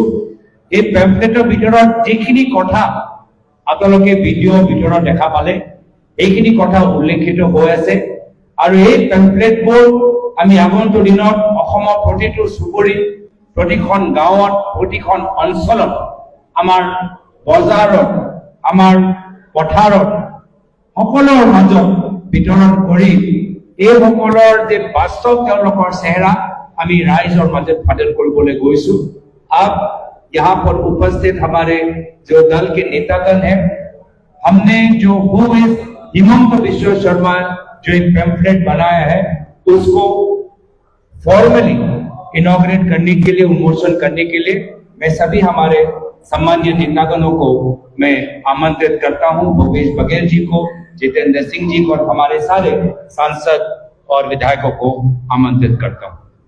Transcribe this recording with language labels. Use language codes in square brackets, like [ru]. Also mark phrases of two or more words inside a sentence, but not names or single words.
[as] এই পেম্পলেটৰ ভিতৰত যিখিনি কথা আপোনালোকে ভিডিঅ'ৰ ভিতৰত দেখা পালে এইখিনি কথা উল্লেখিত হৈ আছে আৰু এই পেম্পলেটবোৰ আমি আগন্তুক দিনত অসমৰ প্ৰতিটো চুবুৰী প্ৰতিখন গাঁৱত প্ৰতিখন অঞ্চলত আমাৰ বজাৰত আমাৰ পথাৰত সকলৰ মাজত বিতৰণ কৰি এইসকলৰ যে বাস্তৱ তেওঁলোকৰ চেহেৰা আমি ৰাইজৰ মাজত ফাদিল কৰিবলৈ গৈছো [hi] अब यहाँ पर उपस्थित हमारे जो दल के नेतागण हैं हमने जो हिमंत विश्व शर्मा जो एक पैम्फलेट बनाया है उसको [en] formally inaugurate [hi] करने के लिए उन्मोचन करने के लिए मैं सभी हमारे सम्मानीय नेतागणों को मैं आमंत्रित करता हूं भूपेश बघेल जी को जितेंद्र सिंह जी को और हमारे सारे सांसद और विधायकों को आमंत्रित करता हूं